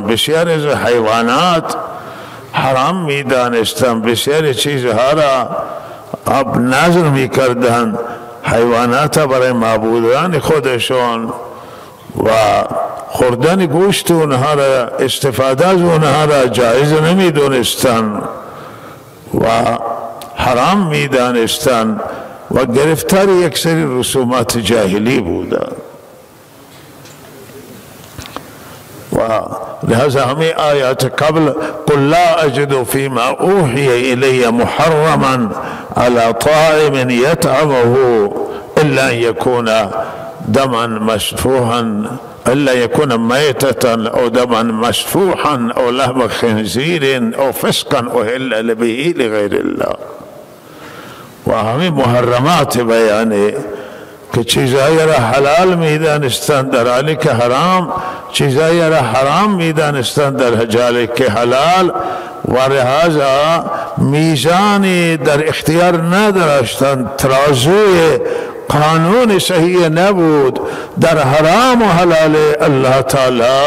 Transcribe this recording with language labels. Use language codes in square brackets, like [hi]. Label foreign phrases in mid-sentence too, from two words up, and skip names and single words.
[fa] بسیار از حیوانات حرام می دانستند، بسیار چیزها را اب نظر می کردند حیوانات برای معبودان خودشون و خوردن گوشت اونها را استفاده از اونها را جایز نمی دونستند و حرام می دانستند و گرفتار یک سری رسومات جاهلی بودند و لہذا ہمیں آیات قبل [ar] قل لا اجد فيما اوحي الي محرما على طاعم يطعمه الا ان يكون دما مسفوحا الا يكون ميتة او دما مسفوحا او لحم خنزير او فسقا اهل به لغير الله. [fa] و همین محرمات بیانه که چیزایی را حلال می دانستند در حالی که حرام، چیزایی را حرام می دانستند در حالی که حلال و لحاظا میزانی در اختیار نداشتند، ترازوی قانون صحیح نبود در حرام و حلال الله تعالی